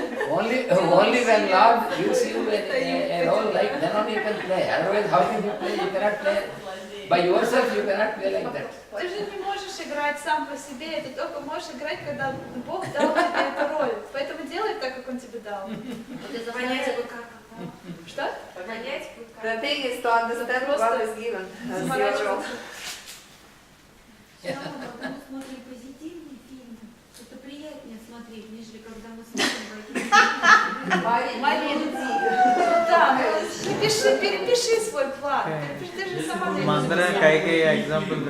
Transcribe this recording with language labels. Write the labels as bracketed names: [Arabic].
[English] Only when Lord gives you a role like then only you can play. Otherwise, how can you play? You cannot play by yourself. You cannot play like that. [Russian] Ты же не можешь играть сам по себе, ты только можешь играть, когда Бог дал тебе эту роль. Поэтому делай так, как Он тебе дал. Понять бы как. Что? Понять бы как. [English] The thing is to understand what is given as your role. [Russian] Заморачиваться. Когда мы смотрим позитивные фильмы, это приятнее смотреть, нежели когда мы смотрим какие-то... Марина, да, ну, перепиши свой план. Ты же сама мне Мандра какие экзамплы?